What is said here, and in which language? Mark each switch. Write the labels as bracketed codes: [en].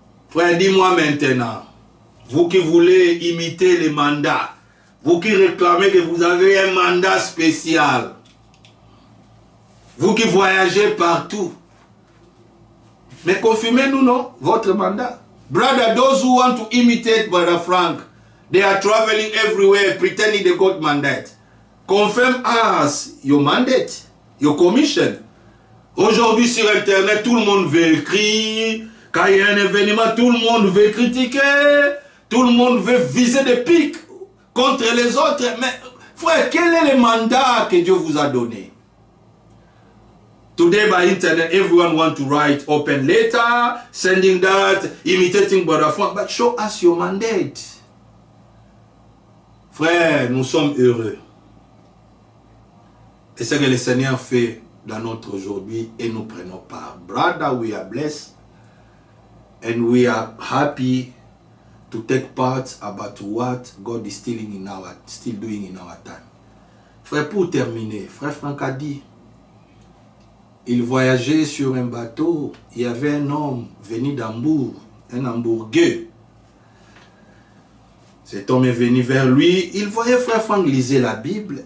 [fr] Frère, dis-moi maintenant, vous qui voulez imiter les mandats, vous qui réclamez que vous avez un mandat spécial, vous qui voyagez partout, mais confirmez-nous, non, votre mandat. [en] Brother, those who want to imitate Brother Frank, they are traveling everywhere pretending they got mandate. Confirm us your mandate, your commission. [fr] Aujourd'hui sur Internet, tout le monde veut écrire. Quand il y a un événement, tout le monde veut critiquer. Tout le monde veut viser des pics contre les autres. Mais frère, quel est le mandat que Dieu vous a donné? [en] Today by internet, everyone wants to write open letter, sending that, imitating Brother Frank. But show us your mandate. [fr] Frère, nous sommes heureux. Et c'est ce que le Seigneur fait dans notre aujourd'hui et nous prenons part. [en] Brother, we are blessed and we are happy to take part about what God is still doing in our time. [fr] Frère, pour terminer, Frère Frank a dit, il voyageait sur un bateau, il y avait un homme venu d'Hambourg, un Hambourgueux. Cet homme est venu vers lui, il voyait Frère Frank lisait la Bible.